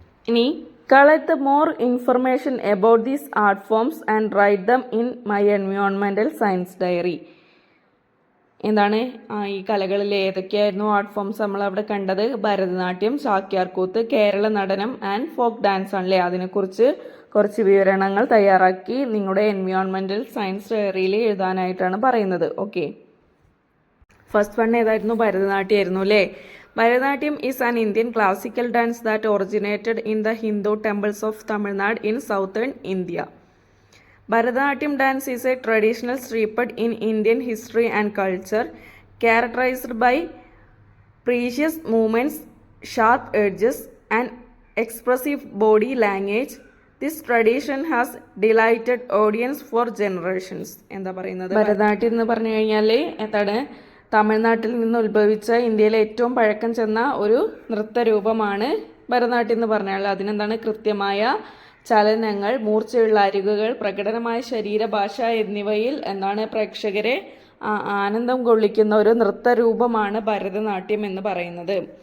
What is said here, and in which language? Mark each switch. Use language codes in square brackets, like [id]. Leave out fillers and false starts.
[en] ഇനി collect the more information about these art forms and write them in my environmental science diary. [ml] എന്താണ്? ഈ കലകളിൽ ഏതൊക്കെയായിരുന്നു art forms നമ്മൾ അവിടെ കണ്ടത്? Bharatanatyam, Chakyarkoothu, Kerala Natanam and folk dance ആണല്ലേ. അതിനെക്കുറിച്ച് കുറച്ച് വിവരണങ്ങൾ തയ്യാറാക്കി നിങ്ങളുടെ എൻവയോൺമെൻറ്റൽ സയൻസ് ഡയറിയിൽ എഴുതാനായിട്ടാണ് പറയുന്നത്. ഓക്കെ. ഫസ്റ്റ് വൺ ഏതായിരുന്നു? ഭരതനാട്യമായിരുന്നു അല്ലേ. [en] Bharatanatyam is an Indian classical dance that originated in the Hindu temples of Tamil Nadu in southern India. Bharatanatyam dance is a traditional staple in Indian history and culture, characterized by precious movements, sharp edges, and expressive body language. This tradition has delighted audience for generations. [ml] എന്താ പറയുന്നത്? ഭരതനാട്യം എന്ന് പറഞ്ഞു കഴിഞ്ഞാൽ എന്താണ്? തമിഴ്നാട്ടിൽ നിന്ന് ഉത്ഭവിച്ച ഇന്ത്യയിലെ ഏറ്റവും പഴക്കം ചെന്ന ഒരു നൃത്തരൂപമാണ് ഭരതനാട്യം എന്ന് പറഞ്ഞാൽ. അതിനെന്താണ്? കൃത്യമായ ചലനങ്ങൾ, മൂർച്ചയുള്ള അരികുകൾ, പ്രകടനമായ ശരീരഭാഷ എന്നിവയിൽ എന്താണ് പ്രേക്ഷകരെ ആനന്ദം കൊള്ളിക്കുന്ന ഒരു നൃത്തരൂപമാണ് ഭരതനാട്യം എന്ന് പറയുന്നത്.